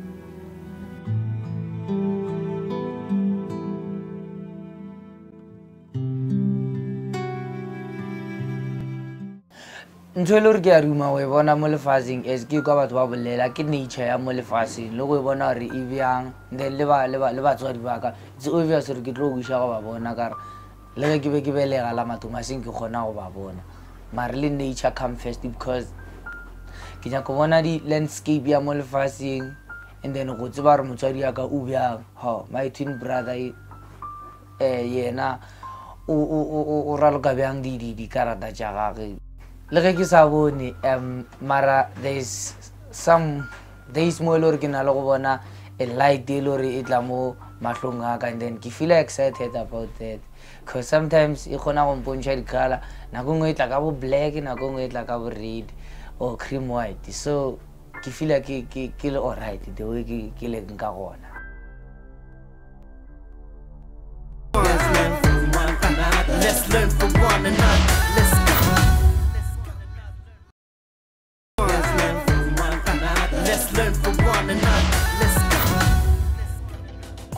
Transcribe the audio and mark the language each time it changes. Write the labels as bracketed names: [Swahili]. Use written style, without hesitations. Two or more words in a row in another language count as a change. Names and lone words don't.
[Northern Sotho] ntho e le gore ke a ruma go e bona mo lefatsheng as ke kwa batho ba bolela ke nature ya mo lefatsheng le go e bona gore e bjang then le batswadi baka [English] it's obvious [Northern Sotho] gore ke tlo go iša go ba bona kare le ge ke be ke belega la mathomaseng ke kgona go ba bona mare le [English] nature come first because [Northern Sotho] ke nyaka go bona di-landscape ya mo lefatsheng [English] and then [Northern Sotho] go tseba gore motswadi yaka o bjang [English] my twin brother [Northern Sotho] yena o raloka bjang dikarata tša gage le ge ke sa bone mara [English] there's some days [Northern Sotho] mo e le gore ke na le go bona [English] a light [Northern Sotho] e le gore e tla mo mahlong aka [English] and then [Northern Sotho] ke [English] feel excited about that because sometimes [Northern Sotho] e kgona go mpontšha di-color nako ngwe e tla ka bo black nako ngwe e tla ka bo [English] red or cream white so [Northern Sotho] ke feel ke le [English] alright the way [Northern Sotho] ke le nka gona [English] Let's learn from one another. Let's go. Let's learn from one another. Let's go.